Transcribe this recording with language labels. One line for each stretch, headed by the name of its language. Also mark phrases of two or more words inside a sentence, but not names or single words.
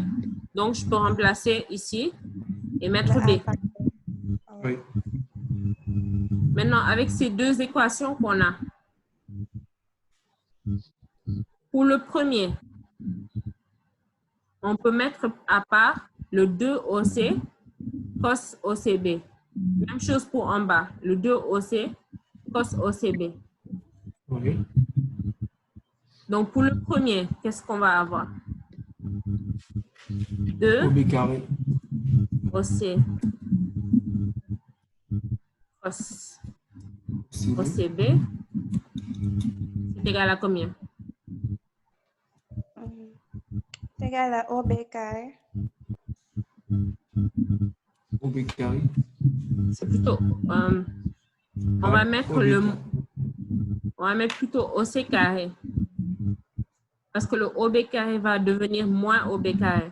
French: Donc, je peux remplacer ici et mettre B. Oui. Maintenant, avec ces deux équations qu'on a, pour le premier, on peut mettre à part le 2OC cos OCB. Même chose pour en bas, le 2OC cos OCB. Oui. Donc, pour le premier, qu'est-ce qu'on va avoir? 2 OB carré. OC cos CB. OCB, c'est égal à combien? C'est égal à OB carré. OB carré. C'est plutôt... on va mettre OB le... carré. On va mettre plutôt OC carré. Parce que le OB carré va devenir moins OB carré.